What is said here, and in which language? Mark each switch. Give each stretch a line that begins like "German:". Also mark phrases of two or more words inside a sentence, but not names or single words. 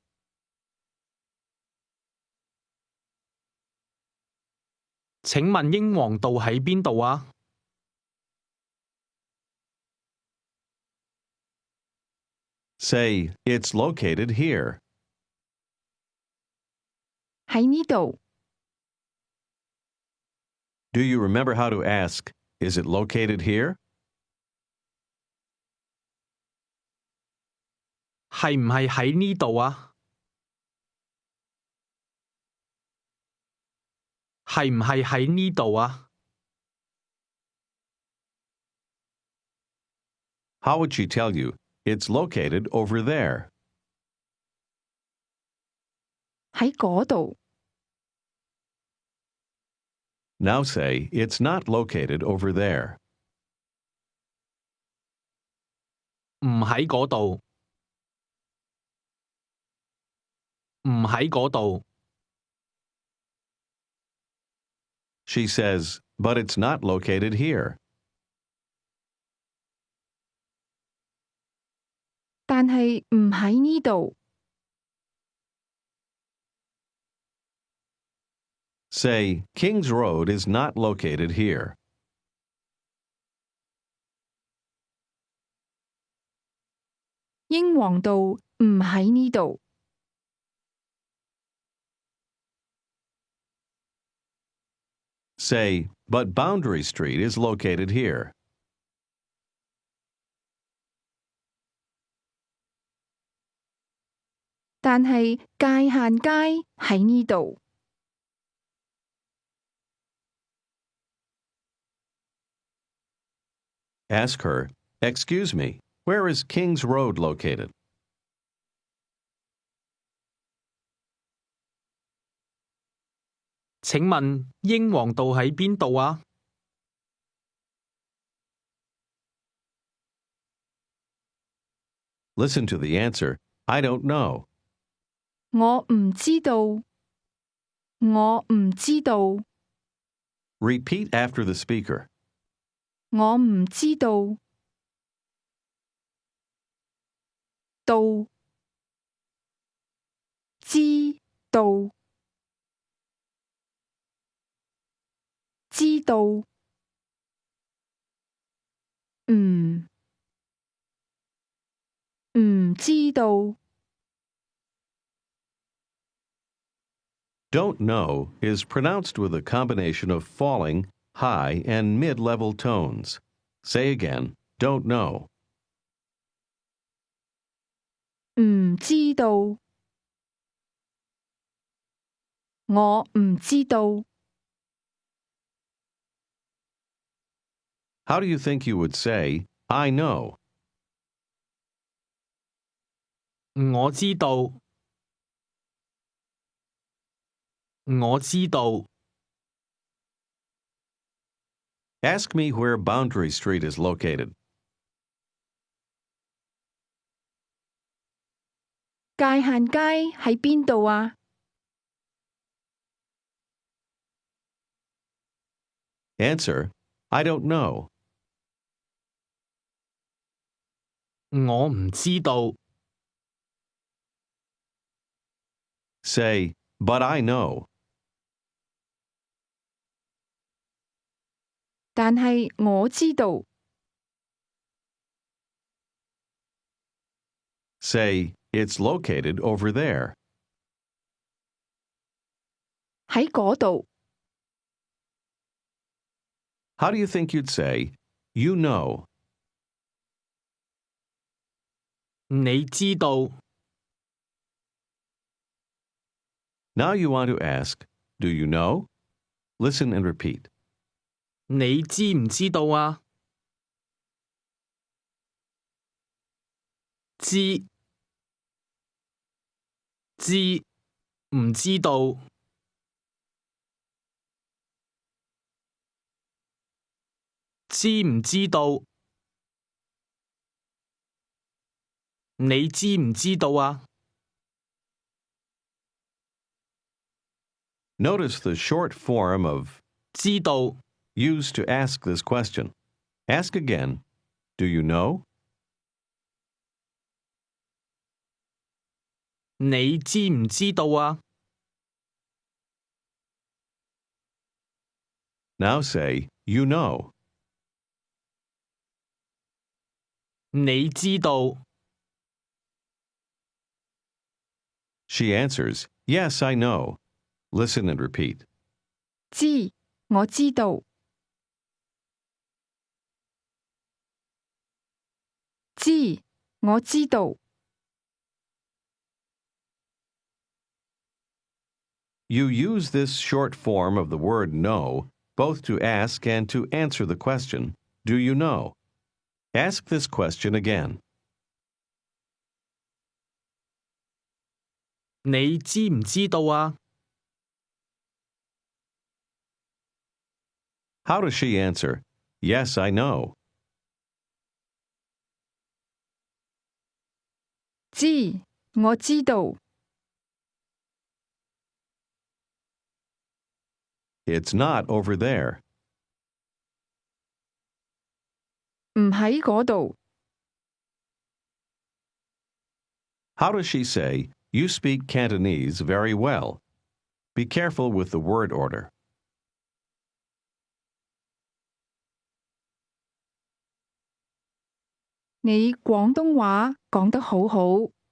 Cantonese: 請問英皇道喺邊度啊？
English: Say, it's located here.
Cantonese: 喺呢度，
English: Do you remember how to ask, is it located here?
Cantonese: 係唔係喺呢度啊？係唔係喺呢度啊？
English: How would she tell you, it's located over there?
Cantonese: 喺嗰度，
English: Now say, it's not located over there.
Cantonese: 唔喺嗰度，唔喺嗰度。
English: She says, but it's not located here.
Cantonese: 但係唔喺呢度，
English: Say, Kings Road is not located here.
Cantonese: 英皇道唔喺呢度，
English: Say, but Boundary Street is located here.
Cantonese: 但係界限街喺呢度。
English: Ask her, excuse me, where is Kings Road located?
Cantonese: 請問英皇道喺邊度啊？
English: Listen to the answer, I don't know.
Cantonese: 我唔知道，我唔知道，
English: Repeat after the speaker.
Cantonese: 我唔知道，道，知道，知道，唔知道。
English: Don't know is pronounced with a combination of falling, high, and mid-level tones. Say again, don't know.
Cantonese: 唔知道，我唔知道。
English: How do you think you would say, I know?
Cantonese: 我知道，我知道。
English: Ask me where Boundary Street is located.
Cantonese: 界限街喺邊度啊？
English: Answer, I don't know.
Cantonese: 我唔知道。
English: Say, but I know.
Cantonese: 但係我知道，
English: Say, it's located over there.
Cantonese: 喺嗰度。
English: How do you think you'd say, you know,
Cantonese: 你知道
English: Now you want to ask, do you know? Listen and repeat.
Cantonese: 你知唔知道啊？知知唔知道？知唔知道？你知唔知道啊？
English: Notice the short form of
Cantonese: 知道
English: used to ask this question. Ask again, do you know?
Cantonese: 你知唔知道啊？
English: Now say, you know.
Cantonese: 你知道
English: She answers, yes, I know. Listen and repeat.
Cantonese: 知，我知道。知，我知道。
English: You use this short form of the word know both to ask and to answer the question, do you know? Ask this question again.
Cantonese: 你知唔知道啊？
English: How does she answer? Yes, I know.
Cantonese: 知，我知道。
English: It's not over there.
Cantonese: 唔喺嗰度。
English: How does she say, you speak Cantonese very well? Be careful with the word order.
Cantonese: 你廣東話講得好好。